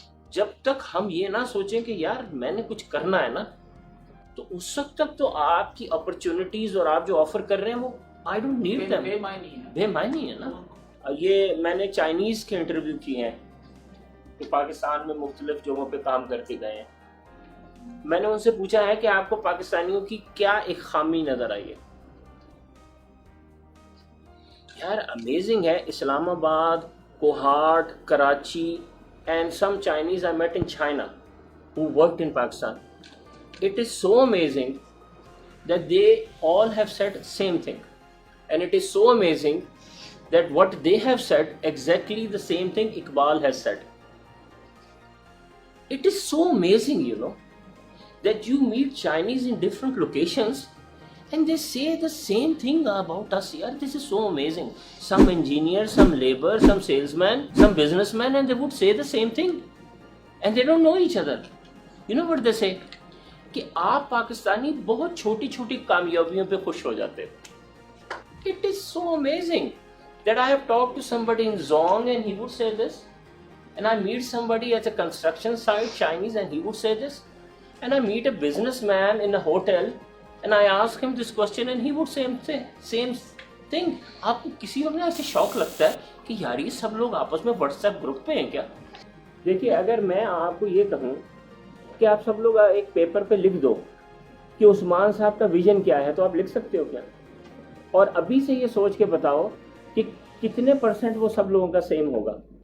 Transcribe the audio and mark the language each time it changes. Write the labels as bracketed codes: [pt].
[ur] جب تک ہم یہ نہ سوچیں کہ یار میں نے کچھ کرنا ہے نا، تو اس وقت تک تو آپ کی اپرچونٹیز اور آپ جو آفر کر رہے ہیں وہ [en] I don't need them, [ur] بے معنی ہے نا. یہ میں نے چائنیز کے انٹرویو کیے ہیں کہ پاکستان میں مختلف جگہوں پہ کام کر کے گئے ہیں. میں نے ان سے پوچھا ہے کہ آپ کو پاکستانیوں کی کیا ایک خامی نظر آئی ہے. یار امیزنگ ہے. [en] Islamabad, Kohat, Karachi and some Chinese I met in China who worked in Pakistan. It is so amazing that they all have said same thing, and it is so amazing that what they have said exactly the same thing Iqbal has said. It is so amazing, you know, that you meet Chinese in different locations and they say the same thing about us. Yaar, this is so amazing. Some engineer, some labor, some salesman, some businessman, and they would say the same thing. And they don't know each other. You know what they say? [ur] کہ آپ پاکستانی بہت چھوٹی چھوٹی کامیابیوں پہ خوش ہو جاتے. [en] It is so amazing that I have talked to somebody in Zong and he would say this. And I meet somebody at a construction site, Chinese, and he would say this. And I meet a businessman in a hotel and I ask him this question and he would say same thing. [ur] آپ کو کسی وقت ایسے شوق لگتا ہے کہ یار یہ سب لوگ آپس میں واٹس ایپ گروپ پہ ہیں کیا؟ دیکھیے اگر میں آپ کو یہ کہوں کہ آپ سب لوگ ایک پیپر پہ لکھ دو کہ عثمان صاحب کا ویژن کیا ہے، تو آپ لکھ سکتے ہو کیا؟ اور ابھی سے یہ سوچ کے بتاؤ کہ کتنے % وہ سب لوگوں کا سیم ہوگا.